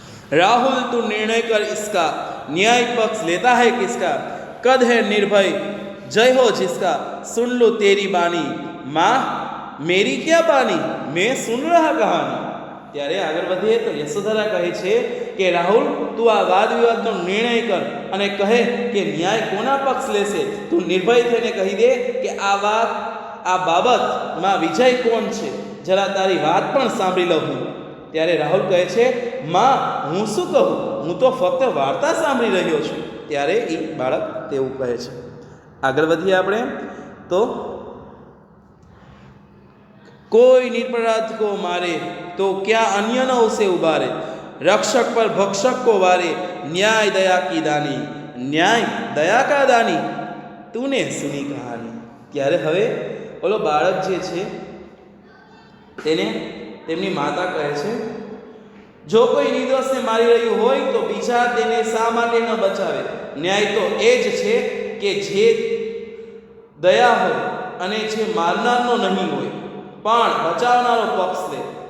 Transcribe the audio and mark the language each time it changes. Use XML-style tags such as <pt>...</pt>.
<hi>राहुल तू निर्णय कर इसका, न्याय पक्ष लेता है किसका? कद है निर्भय जय हो जिसका, सुन लो तेरी बानी। माँ मेरी क्या बानी, मैं सुन रहा कहानी।</hi> <gu>ત્યારે આગળ વધીએ તો યશોધરા કહે છે કે રાહુલ તું આ વાદ વિવાદનો નિર્ણય કર અને કહે કે ન્યાય કોના પક્ષ લેશે। તું નિર્ભય થઈને કહી દે કે આ બાબતમાં વિજય કોણ છે, જરા તારી વાત પણ સાંભળી લઉં હું। ત્યારે રાહુલ કહે છે માં હું શું કહું, હું તો ફક્ત વાર્તા સાંભળી રહ્યો છું। ત્યારે એ બાળક તેવું કહે છે। આગળ વધીએ આપણે તો</gu> <hi>कोई निरपराध को मारे तो क्या अन्य न उसे उबारे। रक्षक पर भक्षक को वारे, न्याय दया की दानी। न्याय दया का दानी तूने सुनी कहानी।</hi> <gu>ત્યારે હવે ઓલો બાળક જે છે તેને તેમની માતા કહે છે જો કોઈ નિર્દોષને મારી રહ્યું હોય તો બીજા તેને શા માટે ન બચાવે। ન્યાય તો એ જ છે કે જે દયા હોય અને જે મારનારનો નહીં હોય પણ બચાવનારો પક્ષ લે।</gu>